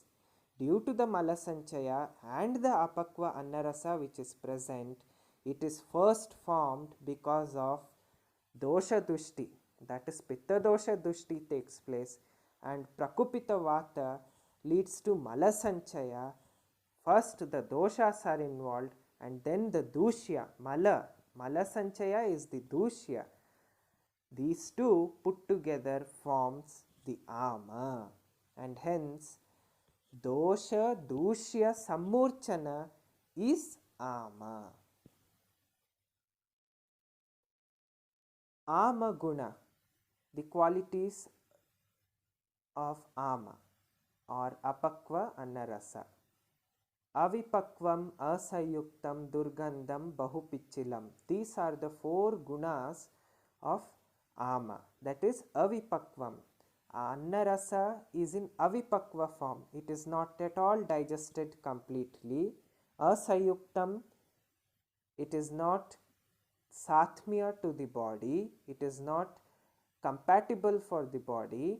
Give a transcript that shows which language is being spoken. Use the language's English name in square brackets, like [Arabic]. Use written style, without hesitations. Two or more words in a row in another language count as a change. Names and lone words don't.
[English] Due to the Malasanchaya and the [Sanskrit] Apakva Annarasa [English] which is present, it is first formed because of [Sanskrit] Dosha Dushti, [English] that is [Sanskrit] Pitta Dosha Dushti [English] takes place, and [Sanskrit] Prakupita Vata [English] leads to Malasanchaya. First the doshas are involved and then the Dushya, Malasanchaya is the Dushya. These two put together forms the ama, and hence [Sanskrit] dosha dushya sammurchana [English] is ama. [Sanskrit] Ama guna, [English] the qualities of ama or [Sanskrit] apakva annarasa. Avipakvam, asayuktam, durgandam, bahupichilam. [English] These are the 4 gunas of ama, that is avipakvam. Annarasa is in avipakva form, it is not at all digested completely. Asayuktam, it is not sathmya to the body, it is not compatible for the body.